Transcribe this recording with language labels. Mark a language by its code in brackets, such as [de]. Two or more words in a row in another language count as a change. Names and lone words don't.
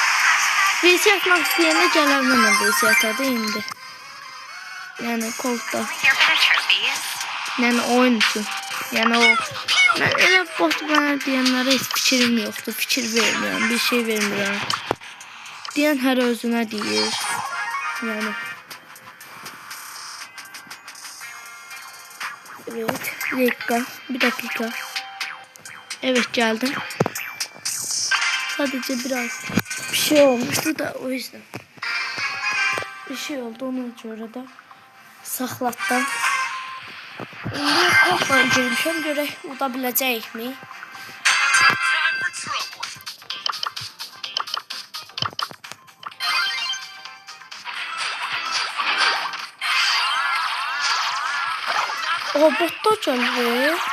[az] VC atmaq istəyənə gələr mənə VC atadı indi. Yəni kolda. Yəni oyun üçün. Yəni o mən elə bot mənə deyənlərə heç fikrim yoxdur. Fikir vermirəm, bir şey vermirəm. Deyən hər özünə deyir. Yəni. [tr] Evet, bir dakika. Evet, geldim. Sadece biraz bir şey olmuştu da o yüzden. [az] Bir şey oldu, ona göre de saxlatdım. İndi kopla girmişəm, görək uda biləcəyikmi? O botda gəldi.